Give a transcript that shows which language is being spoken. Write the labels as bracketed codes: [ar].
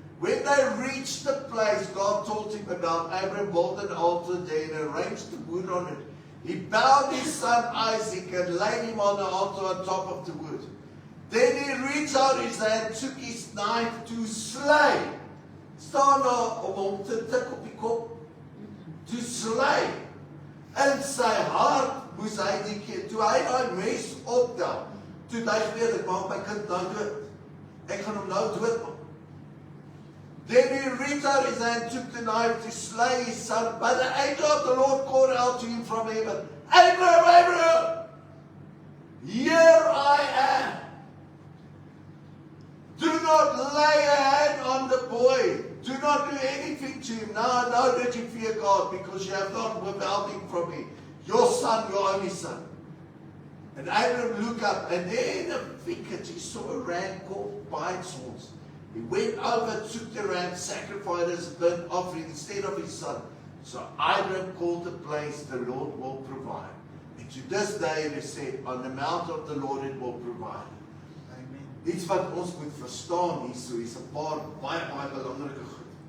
[en] When they reached the place God told him about, Abraham built an altar there and arranged the wood on it. He bound his son Isaac and laid him on the altar on top of the wood. Then he reached out his hand, took his knife to slay. [af] Staan daar om hom te tik op die kop. [en] To slay. [af] In sy hart moes hy die keer, toe hy daai mes optel, toe hy geweet, ek maak my kind nou dood. Ek gaan hom nou doodmaak. [en] Then he reached out his hand, took the knife to slay his son, but the angel of the Lord called out to him from heaven, Abraham, Abraham, here I am. Do not lay a hand on the boy. Do not do anything to him. Now I know that you fear God because you have not withheld him from me. Your son, your only son. And Abraham looked up, and there in a thicket he saw a ram caught by its horns. He went over, took the ram, sacrificed as a burnt offering instead of his son. So Abraham called the place, the Lord will provide. And to this day it is said, on the mount of the Lord it will provide. [af] Iets wat ons moet verstaan hier is 'n paar baie belangrike goed.